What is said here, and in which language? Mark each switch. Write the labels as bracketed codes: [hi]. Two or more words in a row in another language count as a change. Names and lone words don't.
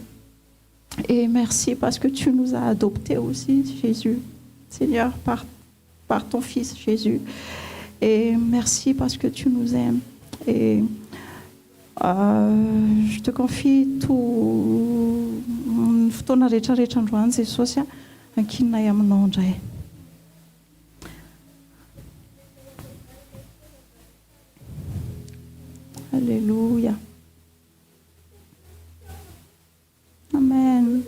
[fr] Et merci parce que tu nous as adoptés aussi, Jésus, Seigneur, par ton Fils, Jésus. Et merci parce que tu nous aimes. Et je te confie tout [mg] fotoana rehetrarehetra androany Jesosy ankinay aminao indray. Alléluia. Amen.